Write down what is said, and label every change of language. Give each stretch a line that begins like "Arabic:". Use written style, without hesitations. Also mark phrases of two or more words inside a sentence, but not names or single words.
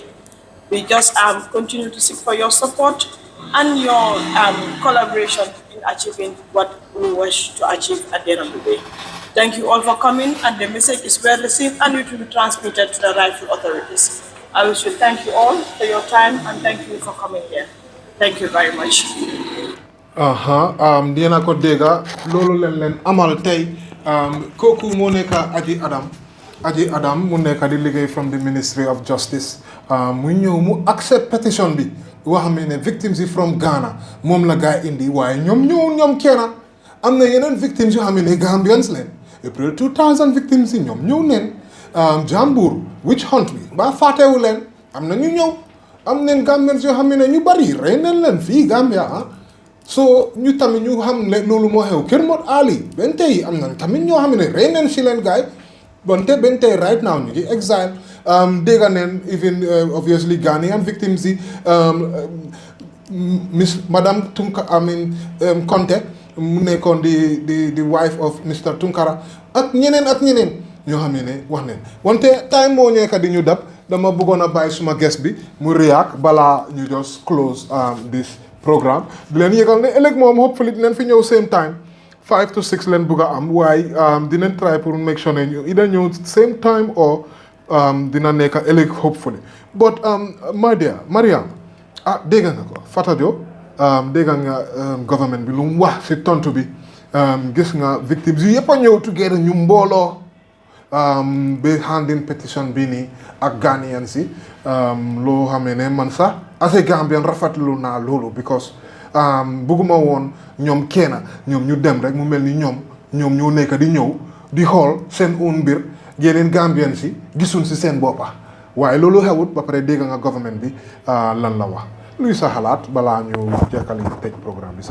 English: We just continue to seek for your support and your collaboration in achieving what we wish to achieve at the end of the day. Thank you all for coming, and the message is well received and it will be transmitted to the rightful authorities. I wish to thank you all for your time and thank you for coming here. Thank you very much.
Wolof: Dina ko dégga loolu leen amal tey kooku moo nekk Aji Adam mu nekk di liggéey
English: from the Ministry of Justice
Wolof: mu ñëw mu accept petition bi wax xam ne victims yi
English: from Ghana
Wolof: moom la gaa indi waaye ñoom kenn am na yeneen victims yoo xam ne Gambians leen April 2000 victims yi ñoom ñëw neen Jambour
English: witch hunt
Wolof: bi ba fàttewu leen am na ñu ñëw am neen Gambians yoo xam ne ñu bari rey neen leen fii Gambia so ñu tamit ñu xam ne loolu moo xew Kër Mot Ali benn tey am na tamit ñoo xam ne rey neen si leen gaay bonte benn tey
English: right now
Wolof: ñu ngi exile dégga neen
English: even obviously Ghanaian victims
Wolof: yi Madame Conte mu nekkoon di
English: wife of Mr Tunkara
Wolof: ak ñeneen ñoo xam ne wax neen wante time moo ñeeka di ñu dab dama bëggoon a bàyyi suma guest bi mu react balaa ñu
English: just close this programme
Wolof: di leen yëgal ne ëllëg moom hopefully dinañ fi ñëw
English: same time 5 to 6
Wolof: leen bëgg a am waaye dinañ try pour make sure ne ñu either ñëw
English: same time
Wolof: or dina nekk ëllëg
English: hopefully but my dear Mariam
Wolof: dégg nga ko Fatajo dégg nga government bi lu mu wax si tontu bi gis nga victims yi yëpp a ñëw together ñu mbooloo ba handing petition bi nii ak Ghanaians si loo xamee ne man sax
English: as a Gambian
Wolof: rafetlu naa loolu because bëgguma woon ñoom ñoom ñu dem rek mu mel ni ñoom ñoo nekk di ñëw di xool seen own mbir yeneen Gambian si gisuñ si seen boppa waaye loolu xewut ba pare dégg nga government bi lan la wax luy sa xalaat balaa ñu jekkali tëj programme bi.